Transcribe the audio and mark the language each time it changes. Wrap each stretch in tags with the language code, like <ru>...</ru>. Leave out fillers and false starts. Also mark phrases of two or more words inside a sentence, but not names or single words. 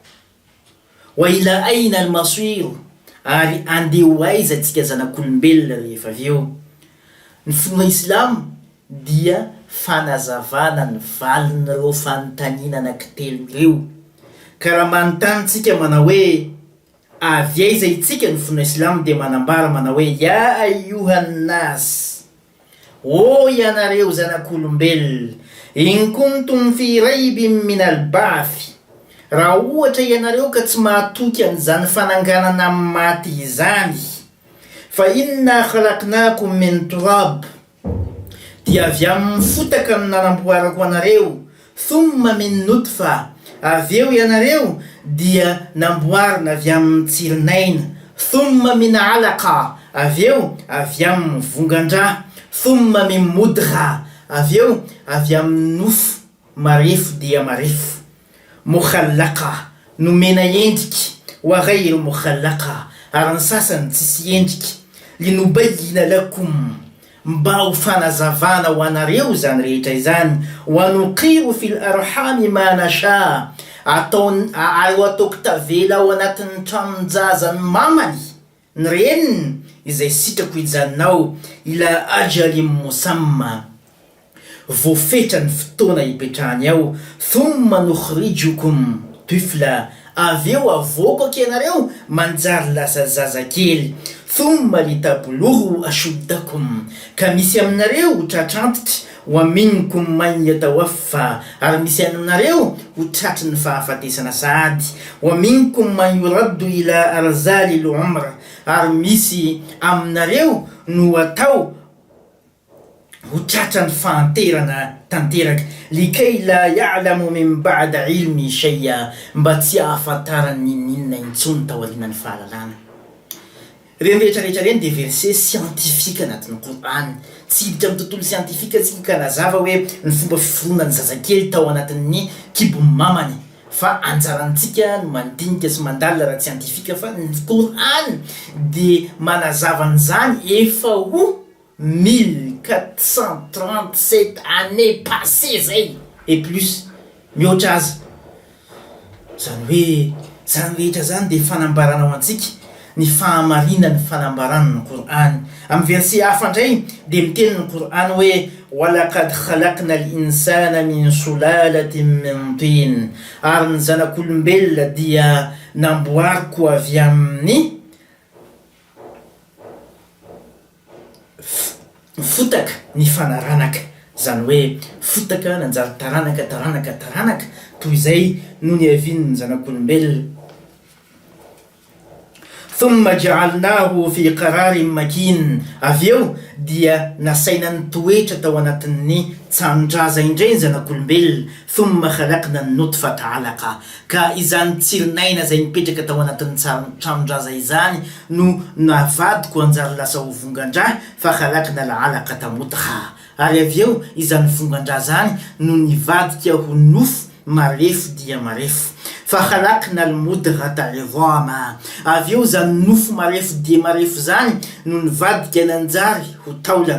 <ar>وإلى أين المصير,</ar> <mg>ary andeho aiza tsika zanak'olombelona rehefa avy eo. Ny finoana Islamo dia fanazavana ny valiny reo fanontaniana anankitelo reo. Karaha manontany tsika manao hoe avy aiza itsika, ny finoana Islamo dia manambara manao hoe</mg> <ar>يا أيها الناس,</ar> <mg>o ianareo zanak'olombelona,</mg> <ar>إن كنتم في ريب من al-ba'th,</ar> <mg>raha ohatra ianareo ka tsy mahatoky an'izany fananganana amin'ny maty izany, fa</mg> <ar>إنا خلقناكم من تراب,</ar> <mg>dia avy amin'ny fotaka no nanamboarako anareo,</mg> <ar>ثم من نطفة,</ar> <mg>avy eo ianareo dia namboarina avy amin'ny tsirinaina,</mg> <ar>ثم من علقة,</ar> <mg>avy eo avy amin'ny vongan-drà,</mg> <ar>ثم من مضغة,</ar> <mg>avy eo avy amin'ny nofo marefo dia marefo, mukhallaqa, nomena endriky,</mg> <ar>وغير مخلقة,</ar> <mg>ary ny sasany tsisy endriky,</mg> <ar>لنبين لكم,</ar> <mg>mba ho fanazavana ho anareo zany rehetra izany,</mg> <ar>ونقر في الأرحام ما نشاء,</ar> <mg>ataoko tavela ao anatin'ny tranonjazany mamany ny reniny izay sitrako hijanonao,</mg> <ar>إلى أجل مسمى,</ar> <mg>voafetra ny fotoana hipetrahany ao, thumma</mg> <ar>نخرجكم طفلا,</ar> <mg>avy eo avoako ianareo manjary lasa zazakely,</mg> <ar>ثم لتبلغوا أشدكم,</ar> <mg>ka misy aminareo tratrantitra,</mg> <ar>ومنكم من يتوفى,</ar> <mg>ary misy aminareo ho tratry ny fahafatesana sady,</mg> <ar>ومنكم من يرد إلى أرذل العمر,</ar> <mg>ary misy aminareo no atao ho tratra ny fahanterana tanteraka,</mg> <ar>لكي لا يعلم من بعد علم شيئا,</ar> <mg>mba tsy ahafantarany ninona intsony tao aorian'ny fahalalana. Reny rehetrarehetra reny de</mg> <fr>verset scientifique</fr> <mg>anatin'ny Korany, tsy hiditra amin'ny tontolo scientifique atsika ka nazava hoe ny fomba fiforonany zazakely tao anatin'ny kibon'ny mamany, fa anjarantsika no mandinika sy mandalina raha scientifique, fa ny Korany de manazava an'izany efa ho 1437</mg> <fr>années passées</fr> <mg>zay</mg> <fr>et plus</fr> <mg>mihoatra azy. Zany hoe zany rehetra zany de fanambarana ho antsika ny fahamarinany fanambarana ny Korany. Amin'ny verset hafa indray de miteny ny Korany hoe</mg> <ar>ولقد خلقنا الإنسان من سلالة من طين,</ar> <mg>ary ny zanak'olombelona dia namboariko avy amin'ny fotaka ny fanaranaka, zany hoe fotaka nanjary taranaka toy izay no ny avin'ny zanak'olombelona.</mg> <ar>ثم جعلناه في قرار مكين,</ar> <mg>avy eo dia nasaina ny toetra tao anatin'ny tsanon-draza indray ny zanak'olombelona.</mg> <ar>ثم خلقنا النطفة علقة,</ar> <mg>ka izany tsirinaina zay mipetraka tao anatin'ny tsanon-draza izany no navadiko anjary lasa ho vongan-drà,</mg> <ar>فخلقنا العلقة مضغة,</ar> <mg>ary avy eo izany vongan-drà zany no nivadika ho nofo marefo dia marefo,</mg> <ar>فخلقنا المضغة عظاما,</ar> <mg>avy eo zany nofo marefo dia marefo zany no nivadika nanjary ho taolana.</mg>